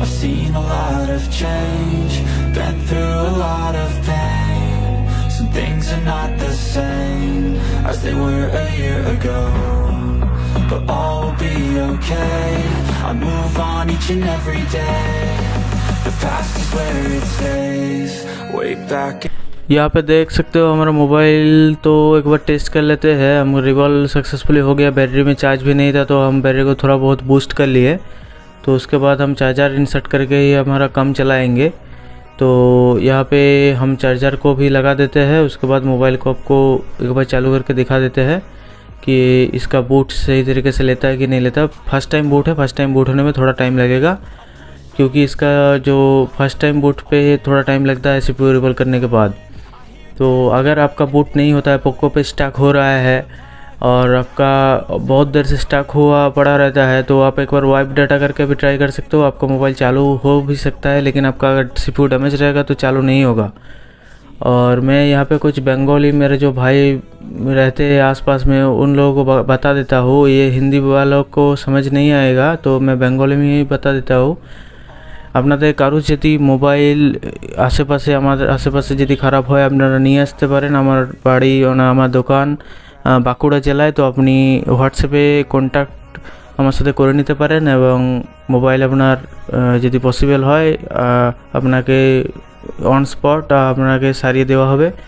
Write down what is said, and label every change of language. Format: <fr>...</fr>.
<en>I've seen a lot of change, been through a lot of pain. Some things are not the same as they were a year ago, but all will be okay. I move on each and every day. The past is where it stays. Way back.</en> <hi>यहाँ पे देख सकते हो हमारा mobile. तो एक बार test कर लेते हैं। हम रिवॉल्व सक्सेसफुली हो गया। बैटरी में चार्ज भी नहीं था तो हम बैटरी को थोड़ा बहुत बूस्ट कर लिए। तो उसके बाद हम चार्जर इंसर्ट करके ही हमारा काम चलाएंगे। तो यहाँ पे हम चार्जर को भी लगा देते हैं। उसके बाद मोबाइल को आपको एक बार चालू करके दिखा देते हैं कि इसका बूट सही तरीके से लेता है कि नहीं लेता। फर्स्ट टाइम बूट है, फर्स्ट टाइम बूट होने में थोड़ा टाइम लगेगा, क्योंकि इसका जो फर्स्ट टाइम बूट पे थोड़ा टाइम लगता है CPU रिवॉल्व करने के बाद। तो अगर आपका बूट नहीं होता है, पोको पे स्टक हो रहा है और आपका बहुत देर से स्टक हुआ पड़ा रहता है, तो आप एक बार वाइप डाटा करके भी ट्राई कर सकते हो। आपका मोबाइल चालू हो भी सकता है, लेकिन आपका अगर CPU डैमेज रहेगा तो चालू नहीं होगा। और मैं यहाँ पे कुछ बंगाली मेरे जो भाई रहते हैं आसपास में, उन लोगों को बता देता हूँ। ये हिंदी वालों को समझ नहीं आएगा तो मैं बंगाली में ही बता देता हूँ।</hi> <bn>আপনাদের কারো যদি মোবাইল আশেপাশে আমাদের আশেপাশে যদি খারাপ হয় আপনারা নিয়ে আসতে পারেন আমার বাড়ি না আমার দোকান বাঁকুড়া জেলায়। তো আপনি হোয়াটসঅ্যাপে কন্ট্যাক্ট আমার সাথে করে নিতে পারেন এবং মোবাইল আপনার যদি পসিবল হয় আপনাকে অন স্পট আপনাকে সারিয়ে দেওয়া হবে।</bn>